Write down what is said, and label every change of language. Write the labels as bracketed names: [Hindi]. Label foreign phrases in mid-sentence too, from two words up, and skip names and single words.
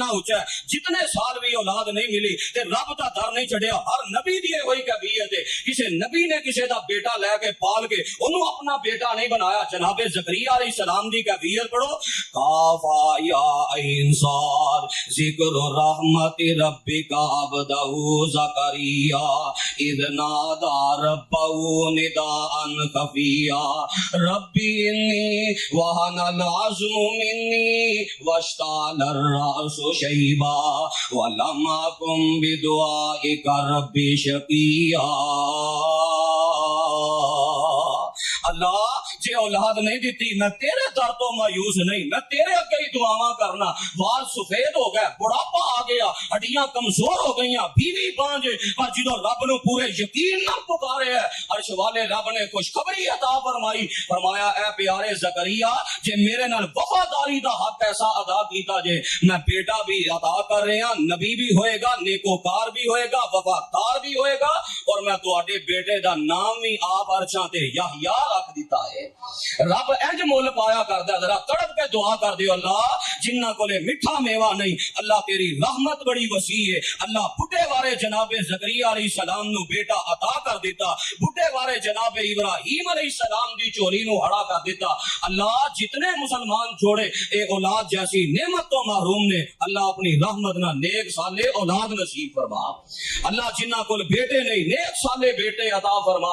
[Punjabi] اونچا ہے، جتنے سال بھی اولاد نہیں ملی تے رب دا در نہیں چھڑیا، ہر نبی دی ہوئی کیفیت ہے، کسے نبی نے کسے دا بیٹا لے کے پال کے انہوں اپنا بیٹا نہیں بنایا، جناب زکریا [Arabic] علیہ السلام [Punjabi] دی کیفیت پڑھو، [Arabic] کاف یا عین صاد ذکر رحمت ربک عبدہ زکریا اذ نادى ربه نداء خفيا ربي إني وهن العظم مني واشتعل الرأس شيبا ولم أكن بدعائك ربي شقيا۔ [Punjabi] اللہ جے اولاد نہیں دیتی میں تیرے در تو مایوس نہیں، میں تیرے اگے ہی دعاواں کرنا، وال سفید ہو گئے، بڑھاپا آ گیا، ہڈیاں کمزور ہو گئی، بیوی بانجے، پر جدو رب نو پورے یقین نہ پکارے ہے، عرش والے رب نے خوشخبری عطا فرمائی، فرمایا اے پیارے زکریا جے میرے نال وفاداری دا حق ایسا ادا کیتا جے میں بیٹا بھی عطا کر رہا، نبی بھی ہوئے گا، نیکوکار بھی ہوئے گا، وفادار بھی ہوئے گا، اور میں تواڈے بیٹے دا نام بھی آپ عرشاں تے یحییٰ رکھ دیتا ہے۔ رب انج مول پایا کردا، ذرا تڑپ کے دعا کر دیو، اللہ جنہاں کولے میٹھا میوہ نہیں، اللہ تیری رحمت بڑی وسیع ہے، اللہ بڈھے وارے جناب زکریا [Arabic] علیہ السلام [Punjabi] نو بیٹا عطا کر دیتا، بڈھے وارے جناب ابراہیم [Arabic] علیہ السلام [Punjabi] دی چولی نو ہڑا کر دیتا۔ اللہ جتنے مسلمان جوڑے اے اولاد جیسی نعمت تو محروم نے، اللہ اپنی رحمت نہ نیک سالے اولاد نصیب فرما، اللہ جنہاں کول بیٹے نہیں نیک سالے بیٹے عطا فرما۔